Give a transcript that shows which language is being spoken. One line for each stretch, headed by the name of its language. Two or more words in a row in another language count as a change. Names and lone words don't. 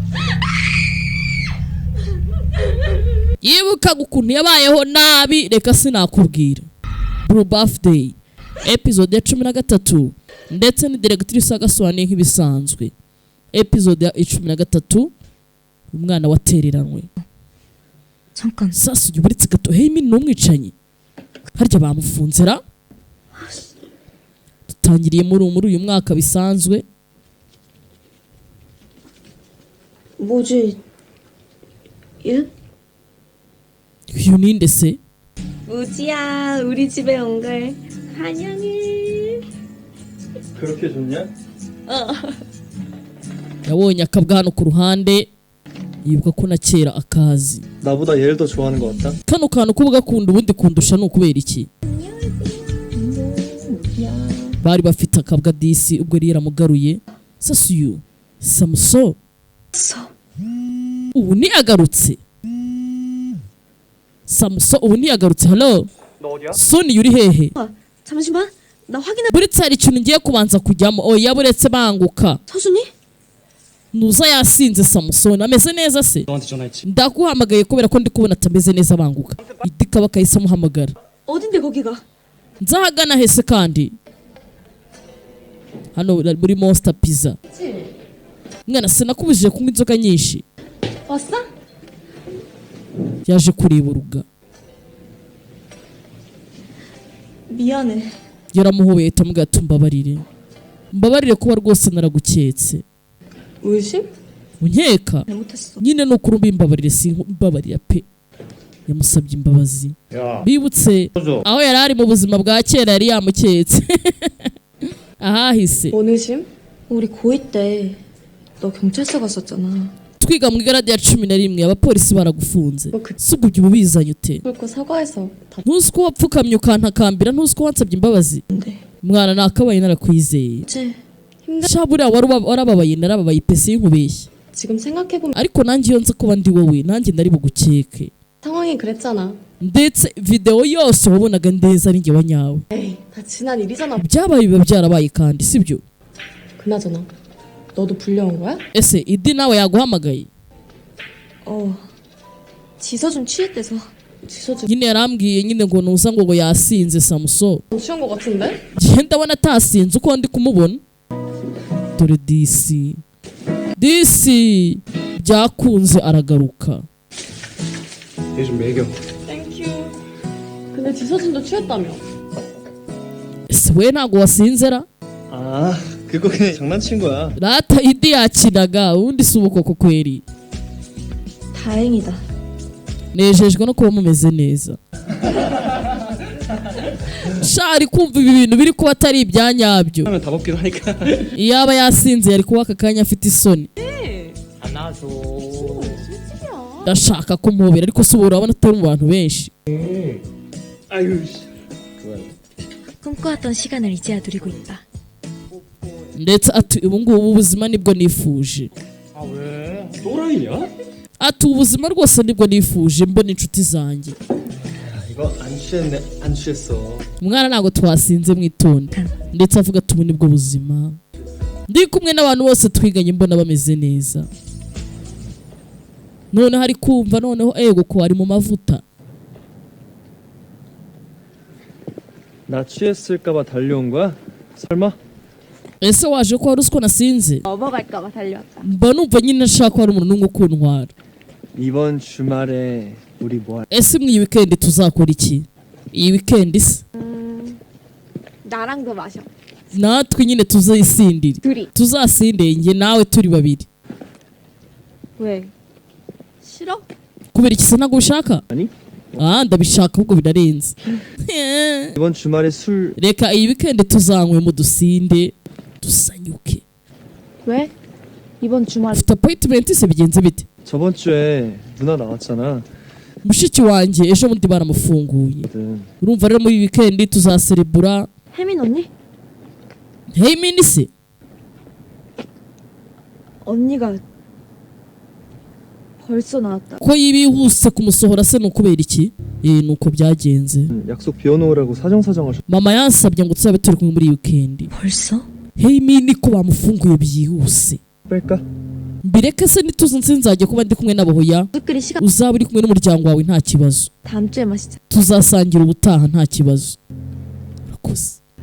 Kinyarwanda: yibuka ukuntu yabayeho nabi reka sinakubwira Blue Birthday episode ya 13 ndetse ni Directrice Wagasobanuye nk'ibisanzwe episode ya 13 umwana watereranwe sasa uburitse gato hey min n'umwicanyi harya bamufunzera tutangiriye muri uyu mwaka bisanzwe
Korean: 뭐지? 예?
Kinyarwanda: uyu ninde se
Korean: 우지야, 우리 집에 온 걸 환영해. 그렇게 좋냐?
Kinyarwanda: yabonye akabwa hano ku ruhande yibuka ko na kera akazi
Korean: 나보다 얘를 더 좋아하는 것 같다.
Kinyarwanda: kano kantu kuvuga kunda ubundi kundusha ni ukubera iki bari bafite akabwa disi ubwo yari yaramugaruye sasa uyu Samuso ubu ni agarutse Samuso ubu ni agarutse hello Soni yuri hehe
Korean: 잠시만, 나 확인해.
Kinyarwanda: buretse hari ikintu ngiye kubanza kujyamo oya buretse banguka
Korean: 서준이?
Kinyarwanda: nuza yasinze Samusoni ameze neza se
Korean: 너한테 전화했지.
Kinyarwanda: ndaguhamagaye kubera ko ndi kubona atameze neza banguka idika bakahise amuhamagara
Korean: 어딘데 거기가?
Kinyarwanda: nzahagana hese kandi hano muri Monster Pizza mwana sinakubujije kunywa inzoga nyinshi
Korean: 왔어?
Kinyarwanda: yaje kureba uruga
Korean: 미안해.
Kinyarwanda: yaramuhobeye itamubwira ati mbabarire kuba rwose naraguketse
Korean: 의심?
Kinyarwanda: unkeka
Korean: 잘못했어.
Kinyarwanda: nyine ni ukuri mbimbabarire simbabarira pe yamusabye imbabazi
Korean: 야,
Kinyarwanda: bibutse aho yari ari mu buzima bwa kera yari yamuketse ahahise
Korean: 뭔 의심? 우리 고2 때 너 경찰서 갔었잖아.
Kinyarwanda: twiga mu igarade ya 11 abapolisi baragufunze Okay. subwo ibyo ubizanye ute
Korean: 그거 사과해서 다
Kinyarwanda: ntuzi ko wapfukamye ukantakambira ntuzi ko wansabye imbabazi
Korean: 돼.
Kinyarwanda: mwana nakabaye narakwizeye
Korean: 이제 힘들.
Kinyarwanda: sha buriya warababaye narababaye pesi y'inkubeshya
Korean: 지금 생각해보면
Kinyarwanda: ariko nanjye iyo nza kuba ndi wowe nanjye ndari bugukeke
Korean: 상황이 그랬잖아.
Kinyarwanda: ndetse video yose wabonaga ndeza ari njye wanyawe
Korean: 에이, 다 지난 일이잖아.
Kinyarwanda: byabaye biba byarabaye kandi sibyo
Korean: 그나저나 너도 불려온 거야?
Kinyarwanda: ese idi nawe yaguhamagaye
Korean: 지서준 취했대서. 지서준
Kinyarwanda: nyine yarambwiye nyine ngo nuza ngo yasinze Samuso
Korean: 취한 거 같은데?
Kinyarwanda: njye ndabona atasinze uko ndi kumubona dore disi byakunze aragaruka
Korean: 얘 좀 먹여.
English: thank you.
Korean: 근데 지서준도 취했다며.
Kinyarwanda: ese we ntago wasinzera
Korean: 아, 그거 그냥 장난친 거야.
Kinyarwanda: rata idi yakinaga ubundi si ubukoko kweri
Korean: 다행이다.
Kinyarwanda: nejejwe no kuba mumeze neza shari kumva ibi bintu biri kuba atari ibyanyabyo
Korean: 하면 다 먹기도 하니까.
Kinyarwanda: iyaba yasinze yari kuba aka kanya afite isoni
Korean: 안아줘.
Kinyarwanda: ndashaka kumubera ariko si ubu urabona atari mu bantu benshi
Korean: 아유, 씨. 꿈꿔왔던 시간을 이제야 누리고 있다.
Kinyarwanda: ndetse ati ubu ngubu ubuzima nibwo nifuje
Korean: 아, 왜? 또라이냐?
Kinyarwanda: ati ubuzima rwose nibwo nifuje mbona inshuti zanjye
Korean: 이거 안 취했네. 안 취했어.
Kinyarwanda: umwana ntabwo twasinze mwitonde ndetse avuga ati ubu nibwo buzima ndi kumwe n'abantu bose twiganye mbona bameze neza none hari kumva noneho ego ko ari mu mavuta
Korean: 나 취했을까봐 달려온 거야? 설마?
Kinyarwanda: ese waje ko wari uzi ko nasinze
Korean: 넘어갈까봐 달려왔다.
Kinyarwanda: mba numva nyine nshaka ko hari umuntu n'umwe ukuntwara
Korean: 이번 주말에 우리 뭐 할?
Kinyarwanda: ese mw'iyi weekend tuzakora iki iyi weekend se
Korean: 나랑도 마셔.
Kinyarwanda: natwe nyine tuzayisindire
Korean: 둘이.
Kinyarwanda: tuzasindire njye nawe turi babiri
Korean: 왜? 싫어?
Kinyarwanda: kubera iki se ntabwo ubishaka
Korean: 아니?
Kinyarwanda: ndabishaka ahubwo birarenze
Korean: 이번 주말에 술
Kinyarwanda: reka iyi weekend tuzanywe mu dusinde dusanyuke
Korean: 왜? 이번 주말
Kinyarwanda: ufite appointment se bigenze bite
Korean: 저번 주에 누나 나왔잖아.
Kinyarwanda: mushiki wanjye ejo bundi baramufunguye urumva rero muri weekend tuzaserebura
Korean: 혜민 언니?
Kinyarwanda: hey mini se
Korean: 언니가 벌써 나왔다.
Kinyarwanda: ko yibihuse kumusohora se nukubera iki nuko byagenze
Korean: 약속 비워놓으라고 사정사정하셨.
Kinyarwanda: mama yansabye ngo tuzabe turi kumwe muri iyi weekend
Korean: 벌써?
Kinyarwanda: hey mini ko bamufunguye byihuse
Korean: 뺄까?
Kinyarwanda: mbireke se nituzi nsinzajya kuba ndi kumwe nabo hoya
Korean: 우리끼리 시간
Kinyarwanda: uzaba uri kumwe n'umuryango wawe nta kibazo
Korean: 다음 주에 마시자.
Kinyarwanda: tuzasangira ubutaha nta kibazo urakoze